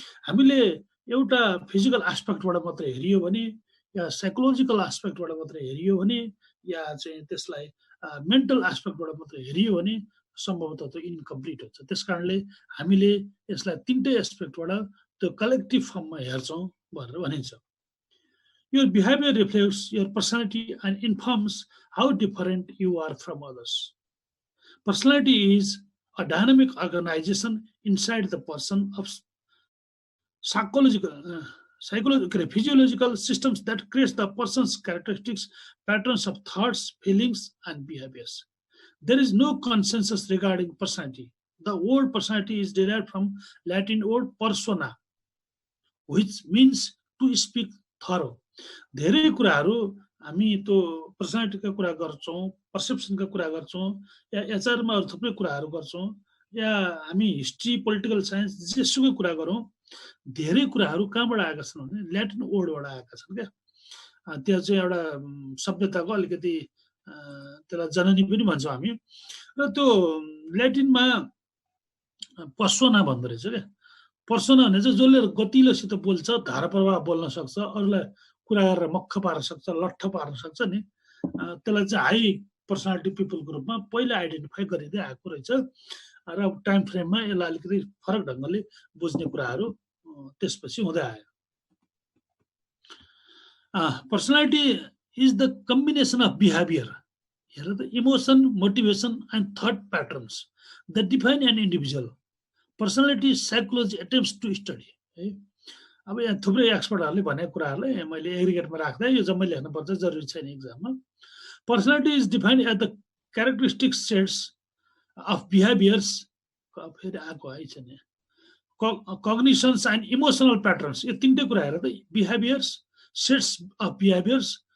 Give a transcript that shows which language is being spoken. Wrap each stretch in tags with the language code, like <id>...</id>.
<ne>हामीले एउटा फिजिकल एस्पेक्टबाट मात्रै हेरियो भने या साइकोलोजिकल एस्पेक्टबाट मात्रै हेरियो भने या चाहिँ त्यसलाई मेन्टल एस्पेक्टबाट मात्रै हेरियो भने सम्भवतः त्यो इन्कम्प्लिट हुन्छ। त्यस कारणले हामीले यसलाई तिनटै एस्पेक्टबाट त्यो कलेक्टिभ फर्ममा हेर्छौँ भनेर भनिन्छ।</ne> <en>Your behavior reflects your personality and informs how different you are from others. Personality is a dynamic organization inside the person of psychological, physiological systems that creates the person's characteristics, patterns of thoughts, feelings, and behaviors. There is no consensus regarding personality. The word personality is derived from Latin word persona, which means to speak thorough.</en> <ne>धेरै कुराहरू हामी त्यो पर्सनालिटीका कुरा गर्छौँ, पर्सेप्सनका कुरा गर्छौँ, या एचआरमा थुप्रै कुराहरू गर्छौँ, या हामी हिस्ट्री, पोलिटिकल साइन्स जेसुकै कुरा गरौँ, धेरै कुराहरू कहाँबाट आएका छन् भने ल्याटिन वर्डबाट आएका छन् क्या। त्यो चाहिँ एउटा सभ्यताको अलिकति त्यसलाई जननी पनि भन्छौँ हामी। र त्यो ल्याटिनमा पर्सोना भन्दो रहेछ क्या। पर्सोना भने चाहिँ जसले गतिलोसित बोल्छ, धारा प्रवाह बोल्न सक्छ, अरूलाई कुरा गरेर मक्ख पार्न सक्छ, लट्ठ पार्न सक्छ नि, त्यसलाई चाहिँ हाई पर्सनालिटी पिपलको रूपमा पहिला आइडेन्टिफाई गरिँदै आएको रहेछ। र टाइम फ्रेममा यसलाई अलिकति फरक ढङ्गले बुझ्ने कुराहरू त्यसपछि हुँदै आयो।</ne> <en>personality is the combination of behaviour,</en> <ne>हेर त,</ne> <en>Emotion, motivation and thought patterns the define an individual. Personality psychology attempts to study है।</en> <ne>अब यहाँ थुप्रै एक्सपर्टहरूले भनेको कुराहरूलाई मैले एग्रिगेटमा राख्दा यो जम्मै लेख्नुपर्छ, जरुरी छैन एक्जाममा।</ne> <en>personality is defined at the characteristic sets of behaviours,</en> <ne>फेरि आएको है छैन,</ne> <en>cognitions and emotional patterns,</en> <ne>यो तिनटै कुरा हेरेर त</ne> <en>behaviours, sets of behaviours,</en>